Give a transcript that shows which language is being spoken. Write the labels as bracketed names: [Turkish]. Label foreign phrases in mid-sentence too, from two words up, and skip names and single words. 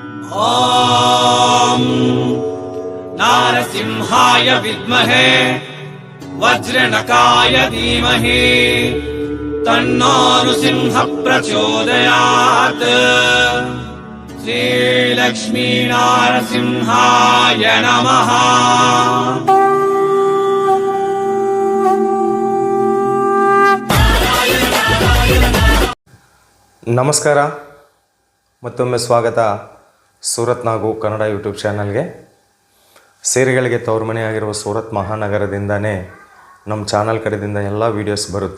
[Sanskrit] ॐ नारसिंहाय विद्महे वज्रनकाय धीमहि तन्नो नृसिंह प्रचोदयात्। श्रीलक्ष्मी नारसिंहाय नमः। [Kannada] ನಮಸ್ಕಾರ, ಮತ್ತೊಮ್ಮೆ ಸ್ವಾಗತ ಸೂರತ್ ನಾಗು ಕನ್ನಡ ಯೂಟ್ಯೂಬ್ ಚಾನಲ್ಗೆ. ಸೀರೆಗಳಿಗೆ ತವರು ಮನೆಯಾಗಿರುವ ಸೂರತ್ ಮಹಾನಗರದಿಂದನೇ ನಮ್ಮ ಚಾನಲ್ ಕಡೆಯಿಂದ ಎಲ್ಲ ವೀಡಿಯೋಸ್ ಬರುತ್ತೆ.